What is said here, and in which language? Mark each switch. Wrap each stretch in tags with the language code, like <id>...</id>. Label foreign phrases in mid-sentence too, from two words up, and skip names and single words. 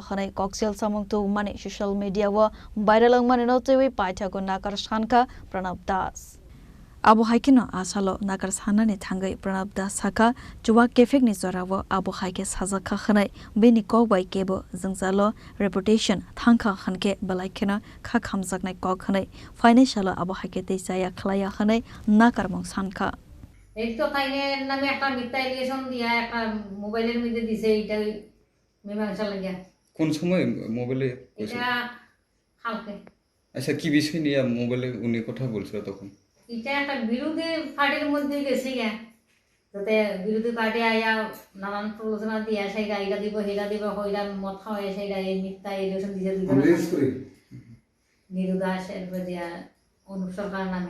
<trp>khanai koksel samung tu mani</trp> <en>social media</en> <trp>wa viral mani no tewi paitha ko nakar shanka Pranab Das Abu haikino asalo nakar sanani thangai Pranab Das saka chuwa kefek ni zorawo abu haike saja kha khanai beni kokbai kebo jingzalo reputation thangkha khanke balaikena kha khamjaknai kok khanai financial abu haike teisaya khlaya khanai nakar mong sanka</trp> <bn>এই তো তাইনে নামে একটা মিথ্যা এলিগেশন দিয়া একটা মোবাইলের মধ্যে দিছে এটা মীমাংসা লাগিয়া কোন সময় মোবাইলে এটা কালকে আচ্ছা কি বিষয় নিয়ে মোবাইলে উনি কথা বলছিল তখন এটা একটা বিরোধী পার্টির মধ্যে গেছে গা যাতে বিরোধী পার্টি আয়া নানান প্রলোচনা দিয়া সেইটা এটা দিব সেটা দিব হইলা মত খাওয়াই সেইটা এই মিথ্যা এলিগেশন দিছে নিরুদাসের দিয়া অনুপ সরকার নামে</bn>